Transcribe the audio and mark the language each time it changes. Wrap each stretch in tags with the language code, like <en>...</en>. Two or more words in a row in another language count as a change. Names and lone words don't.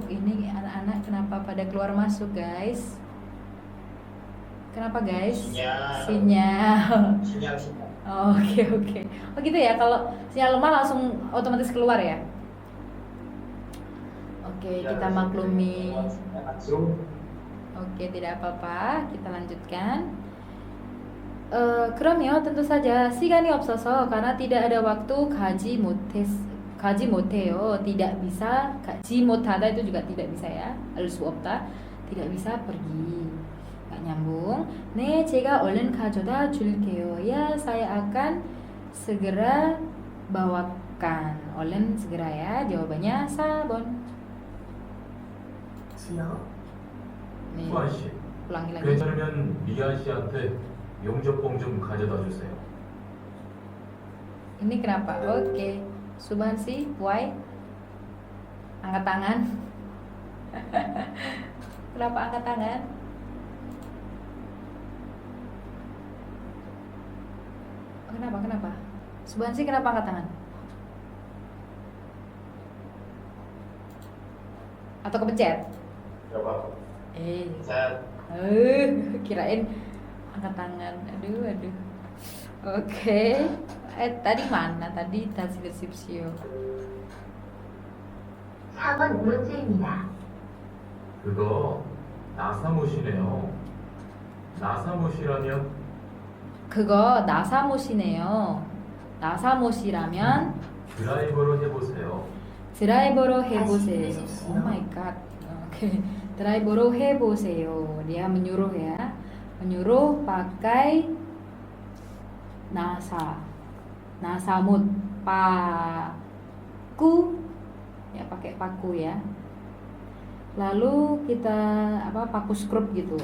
<id>Ini anak-anak kenapa pada keluar masuk guys? Kenapa guys? Sinyal. sinyal. Oh, oke. Oh gitu ya, kalau sinyal lemah langsung otomatis keluar ya? Oke, kita maklumi. Langsung. Oke, tidak apa-apa. Kita lanjutkan. 그럼요, tentu saja.</id> <ko>시간이 없어서</ko> <id>karena tidak ada waktu</id> <ko>가지 못해요.</ko> <id>Tidak bisa.</id> <ko>가지 못하다</ko> <id>itu juga tidak bisa ya.</id> <ko>수 없다.</ko> <id>Tidak bisa pergi. Nggak nyambung.</id> <ko>네, 제가 얼른 가져다 줄게요.</ko> <id>Ya, saya akan segera bawakan. 얼른 segera ya. Jawabannya 4번.</id> <ko>지요. 네, 수환 씨,</ko> <id>ulangi lagi.</id> <ko>괜찮으면 미안 씨한테 용접봉 좀 가져다 주세요.</ko> <id>Ini kenapa? Oke. Subhan sih, why? Angkat tangan. Kenapa angkat tangan? Kenapa? Subhan sih kenapa angkat tangan? Atau kepencet? Coba. Saya Kirain angkat tangan. Aduh. Oke. Tadi mana?</id> <ko>Tadi 다시 들으십시오. 4번 문제입니다. 그거 나사못이네요. 나사못이라면 그거 나사못이네요. 나사못이라면 드라이버로 해보세요. 드라이버로 다시 해보세요. 해주십시오.</ko> <en>Oh my god. Oke.</en> <ko>드라이버로 해보세요.</ko> <id>Dia menyuruh ya. Menyuruh pakai nasamut. Paku. Ya pakai paku ya. Lalu kita paku skrup gitu.</id>